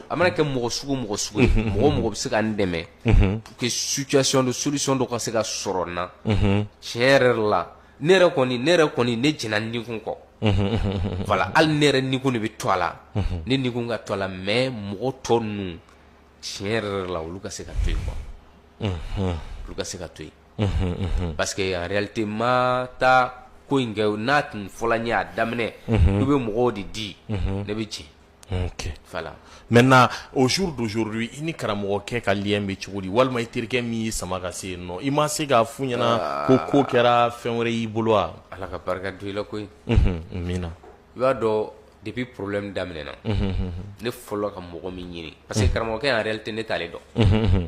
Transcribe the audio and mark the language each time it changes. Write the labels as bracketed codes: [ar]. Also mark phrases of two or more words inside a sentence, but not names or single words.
[bm] A mana kɛ mɔgɔ sugu ye mɔgɔ o mɔgɔ bɛ se ka n dɛmɛ [fr] pour que situation de solution [bm] dɔ ka se ka sɔrɔ n na. Tiɲɛ yɛrɛ la ne yɛrɛ kɔni ne jɛnna nikun kɔ. Voilà, hali ne yɛrɛ nikun de bɛ to a la. Ne nikun ka to a la mais mɔgɔ tɔ ninnu tiɲɛ yɛrɛ la olu ka se ka to yen quoi. Olu ka se ka to yen. [fr] Parce que en réalité [bm] ma taa ko in kɛ n'a tun fɔla n ye a daminɛ olu bɛ mɔgɔw de di ne bɛ tiɲɛ. Ok. Voilà. [fr] Maintenant, au jour d'aujourd'hui, [bm] i ni karamɔgɔkɛ ka lien bɛ cogo di walima i terikɛ min y'i sama ka se yen nɔ i ma se k'a f'u ɲɛna ko kɛra fɛn wɛrɛ y'i bolo wa? Ala ka barika don i la koyi. Mina. I b'a dɔn [fr] depuis problème [bm] daminɛna ne fɔlɔ ka mɔgɔ min ɲini [fr] parce que [bm] karamɔgɔkɛ [fr] en réalité [bm] ne t'ale dɔn.